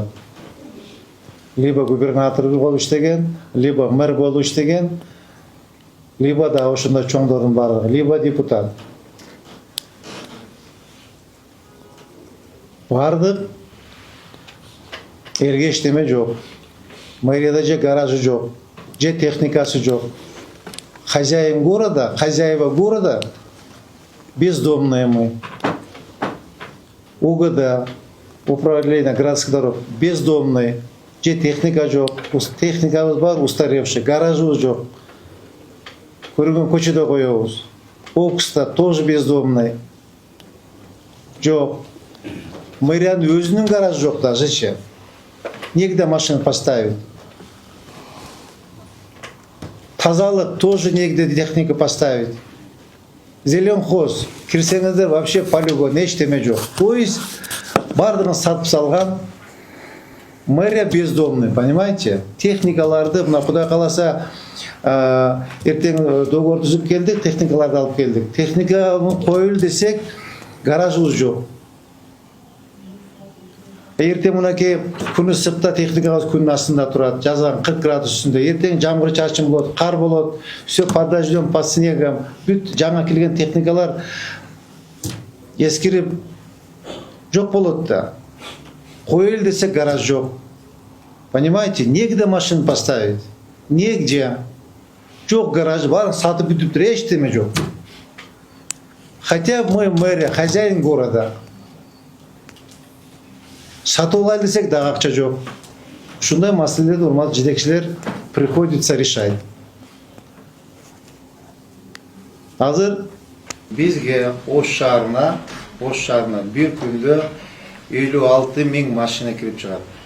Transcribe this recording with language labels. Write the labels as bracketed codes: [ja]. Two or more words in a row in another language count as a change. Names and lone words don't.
[ky] Либо губернатор болуп иштеген, либо мэр болуп иштеген, либо да ошондой чоңдордун баардыгы, либо депутат. Бардык элге иштеме жок. Мэрияда же гаражы жок, же техникасы жок. [ru] Хозяин города, хозяева города бездомные мы. УГД, управление городских дорог бездомные. [ky] Же техника жок, техникабыз бар устаревший, гаражыбыз жок. Көргөн көчөдө коебуз. Окста [ru] тоже бездомный. [ky] Жок. Мэриянын өзүнүн гаражы жок даже. [ru] Негде машина поставить. [ky] Тазалык [ru] тоже негде техника поставить. [ky] Зеленхоз, кирсеңиздер вообще полигон, эчтеме жок. [ru] То есть [ky] бардыгын сатып салган. Мэрия [ru] бездомный, понимаете? [ky] Техникаларды, мына Кудай кааласа, эртең договор түзүп келдик, техникаларды алып келдик. Техниканы коелу десек, гаражыбыз жок. Эртең мынакей күн ысыкта техникабыз күнүн астында турат, жазган 40 градус үстүндө. Эртең жамгыр чачым болот, кар болот, [ru] все под дождем, под снегом. [ky] Бүт жаңа келген техникалар эскирип жок болот да. Коелу десек гараж жок. [ru] Понимаете? Негде машина поставить. Негде. [ky] Жок гараж, барын сатып бүтүптүр, эчтеме жок. [ru] Хотя мы мэрия, хозяин города. [ky] Сатып алайлы десек дагы акча жок. Ушундай маселелерди урматтуу жетекчилер [ru] приходится решать. [ky] Азыр бизге Ош шаарына бир күндө 56 000 машина кирип чыгат.